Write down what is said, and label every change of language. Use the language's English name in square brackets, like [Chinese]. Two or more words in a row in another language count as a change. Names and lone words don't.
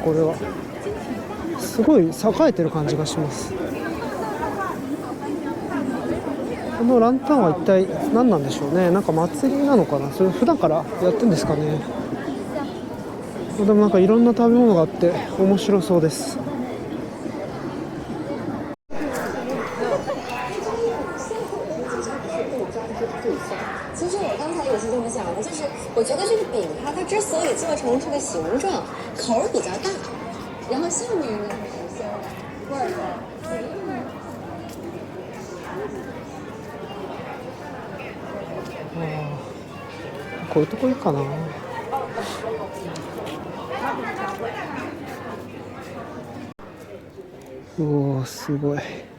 [Japanese] これはすごい栄えてる感じがします。このランタンは一体何なんでしょうね。なんか祭りなのかな、それ普段からやってるんですかね。でもなんかいろんな食べ物があって面白そうです。 [Chinese] 其实我刚才也是这么想的，就是我觉得这个饼它之所以做成这个形状，口儿比较大，然后下面呢是鲜的，味儿 [Japanese] こういうとこいいかな。おー、すごい。